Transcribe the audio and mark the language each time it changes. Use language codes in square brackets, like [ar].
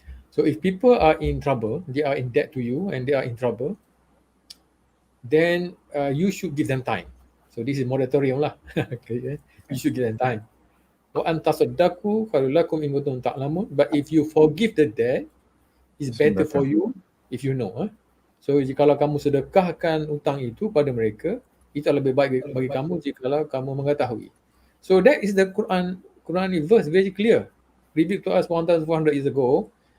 [en] So if people are in trouble, they are in debt to you and they are in trouble, then you should give them time. So this is moratorium lah. Okay, you should give them time. [ar] Wa antasaddaqu khairul lakum in kuntum ta'lamun. [en] But if you forgive the debt, it's better for you if you know. [ms] So jikalau kamu sedekahkan utang itu pada mereka, itu lebih baik bagi kamu jikalau kamu mengetahui. [en] So that is the Quranic verse, very clear. Revealed to us 1,400 years ago.